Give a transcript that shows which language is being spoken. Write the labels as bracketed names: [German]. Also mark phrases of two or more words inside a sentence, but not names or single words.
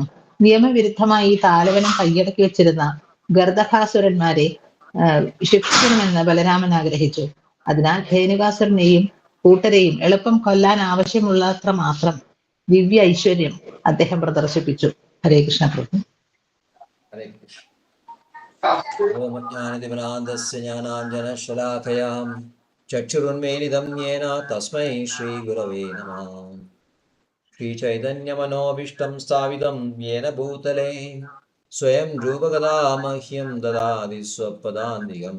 [Malayalam] നിയമവിരുദ്ധമായി താലവനം കൈയടക്കി വെച്ചിരുന്ന ഗർദഭാസുരന്മാരെ ശിക്ഷിക്കണമെന്ന് ബലരാമൻ ആഗ്രഹിച്ചു. അതിനാൽ ധേനുകാസുരനെയും കൂട്ടരെയും എളുപ്പം കൊല്ലാൻ ആവശ്യമുള്ളത്ര മാത്രം ദിവ്യ ഐശ്വര്യം അദ്ദേഹം പ്രദർശിപ്പിച്ചു. ഹരേ കൃഷ്ണ പ്രഭു. ഹരേ കൃഷ്ണ. [Sanskrit] ओमज्ञानतिमिरान्धस्य ज्ञानाञ्जनशलाकयां चक्षुरुन्मीलितं येन तस्मै श्रीगुरवे नमः। श्रीचैतन्यमनोभीष्टं स्थापितं येन भूतले स्वयं रूपकदा मह्यं ददाति स्वपदान्तिकम्।